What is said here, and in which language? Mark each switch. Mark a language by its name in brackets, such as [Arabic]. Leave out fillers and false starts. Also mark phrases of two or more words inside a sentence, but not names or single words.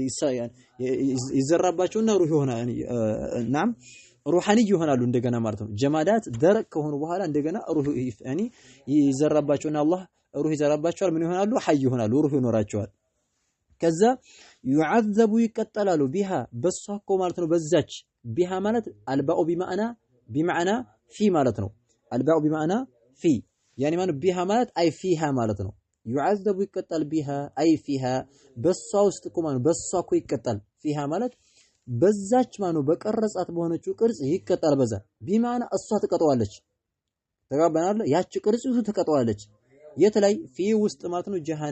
[Amharic] ይዘራባቸውና ሩህ ይሆናል ናም ሩሃኒ ይሆናሉ እንደገና ማለት ነው ጀማዳት ደረቅ ከሆኑ በኋላ እንደገና ሩህ ያኒ ይዘራባቸውና አላህ ሩህ ይዘራባቸዋል ምን ይሆናሉ ሐይ ይሆናሉ ሩህ ይኖራቸዋል ከዛ يعذب ይቀጠላሉ ቢሃ በሷኮ ማለት ነው በዛች ቢሃ [Arabic] ماللت الباء بمعنى في [Amharic] ማለት ነው [Arabic] الباء بمعنى في [Amharic] ያኒ ማለት ቢሃ ማለት [Arabic] أي فيها [Amharic] ማለት ነው يعذب ይቀጣል ቢሃ [Arabic] أي فيها [Amharic] በሷ ውስጥ እኮ ማለት በሷኮ ይቀጣል ፊሃ ማለት በዛች ማለት በቀረጻት በሆነችው ቅርጽ ይቀጣል በዛ ቢማና እሷ ትቀጣዋለች ተጋባናል ያቺ ቅርጽቱ ትቀጣዋለች የት ላይ ፊ ውስጥ ማለት ነው